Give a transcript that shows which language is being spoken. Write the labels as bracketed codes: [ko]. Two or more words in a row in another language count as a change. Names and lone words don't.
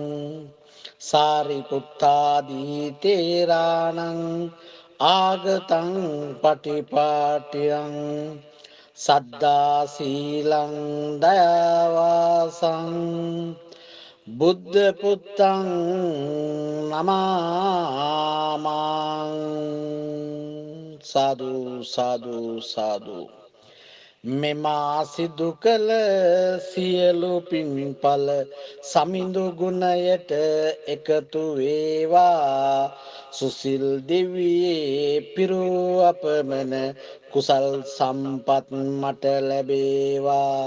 [pi] සාරිපුත්තාදී තේරාණං ආගතං පටිපාටියං සද්දා සීලං දයාවාසං බුද්ධ පුත්තං නමාමං. [si] සාදු සාදු සාදු. මෙමා සිදු කළ සියලු පින්ඵල සමිඳු ගුණයට එකතු වේවා. සුසිල් දෙවියේ පිරූ අපමණ කුසල් සම්පත් මට ලැබේවා.